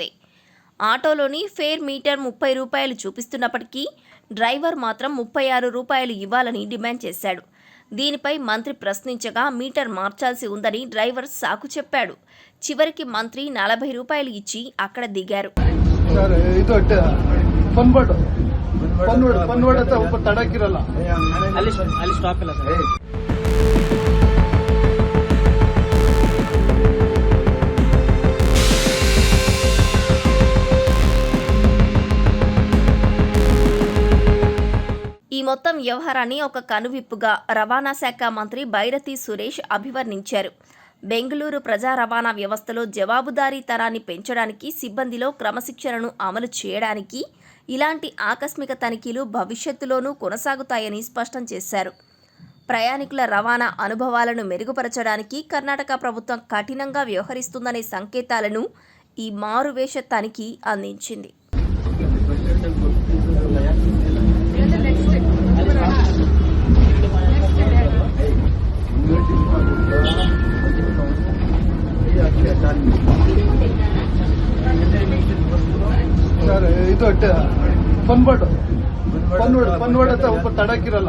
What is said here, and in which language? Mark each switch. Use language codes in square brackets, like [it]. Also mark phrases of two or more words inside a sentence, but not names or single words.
[te] ఆటోలోని ఫేర్ మీటర్ 30 రూపాయలు చూపిస్తున్నప్పటికీ డ్రైవర్ మాత్రం 36 రూపాయలు ఇవ్వాలని డిమాండ్ చేశాడు. దీనిపై మంత్రి ప్రశ్నించగా మీటర్ మార్చాల్సి ఉందని డ్రైవర్ సాకు చెప్పాడు. చివరికి మంత్రి 40 రూపాయలు ఇచ్చి అక్కడ దిగారు. [kn] ಪನ್ಬೋರ್ಡ್ ಅಂತ ಒಬ್ಬ ತಡಕಿರಲ್ಲ ಅಲ್ಲಿ ಸ್ಟಾಪ್ ಇಲ್ಲ ಸರ್. [te] ఈ మొత్తం వ్యవహారాన్ని ఒక కనువిప్పుగా రవాణా శాఖ మంత్రి బైరతి సురేష్ అభివర్ణించారు. బెంగళూరు ప్రజా రవాణా వ్యవస్థలో జవాబుదారీతనాన్ని పెంచడానికి, సిబ్బందిలో క్రమశిక్షణను అమలు చేయడానికి ఇలాంటి ఆకస్మిక తనిఖీలు భవిష్యత్తులోనూ కొనసాగుతాయని స్పష్టం చేశారు. ప్రయాణికుల రవాణా అనుభవాలను మెరుగుపరచడానికి కర్ణాటక ప్రభుత్వం కఠినంగా వ్యవహరిస్తుందనే సంకేతాలను ఈ మారువేష తనిఖీ అందించింది. [kn] ಸರ್ ಇದು ಪನ್ಬೋರ್ಡ್ ಅಂತ ಒಬ್ಬ ತಡಕಿರಲ್ಲ